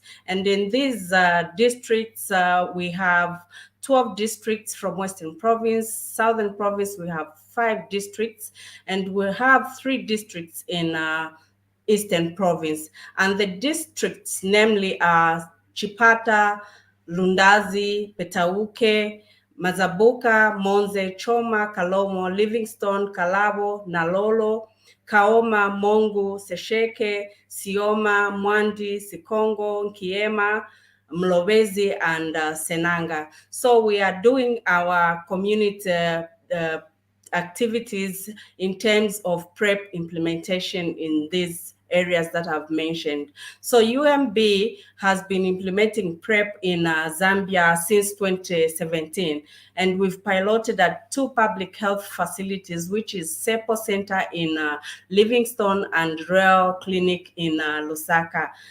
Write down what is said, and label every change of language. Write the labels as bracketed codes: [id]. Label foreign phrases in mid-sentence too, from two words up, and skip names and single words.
[en] And in these districts, we have 12 districts from Western Province. Southern Province, we have 5 districts, and we have 3 districts in Eastern Province. And the districts, namely, are Chipata, Lundazi, Petauke, Mazabuka, Monze, Choma, Kalomo, Livingstone, Kalabo, Nalolo, Kaoma, Mongu, Sesheke, Sioma, Mwandi, Sikongo, Nkiema, Mlobezi, and Senanga. So we are doing our community activities in terms of PrEP implementation in these areas that I've mentioned. So UMB has been implementing PrEP in Zambia since 2017, and we've piloted at 2 public health facilities, which is SEPO Center in Livingstone and Royal Clinic in Lusaka.